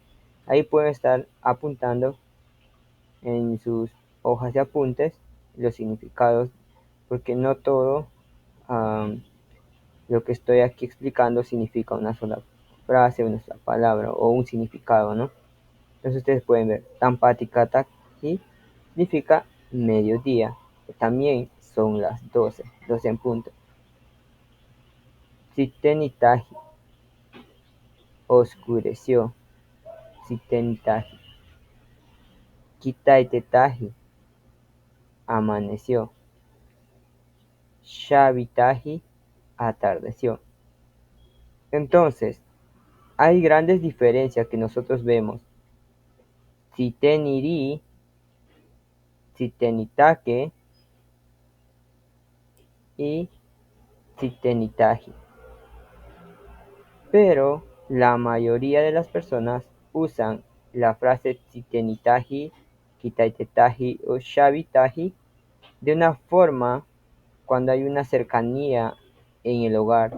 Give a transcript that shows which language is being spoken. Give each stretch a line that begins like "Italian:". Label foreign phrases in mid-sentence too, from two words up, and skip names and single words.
Spanish: Ahí pueden estar apuntando en sus hojas de apuntes los significados, porque no todo lo que estoy aquí explicando significa una sola frase, una sola palabra o un significado, ¿no? Entonces ustedes pueden ver, tampaticataji significa mediodía, que también son las 12, 12 en punto. Sitenitaji, oscureció.
Asháninka: Sitenitaji. Kitaitetaji, amaneció. Shabitaji, atardeció.
Spanish: Entonces, hay grandes diferencias que nosotros vemos.
Asháninka: Siteniri, sitenitake y sitenitaji.
Spanish: Pero la mayoría de las personas usan la frase
Asháninka: sitenitaji, kitaitetaji
Spanish: o
Asháninka: shabitaji
Spanish: de una forma cuando hay una cercanía en el hogar.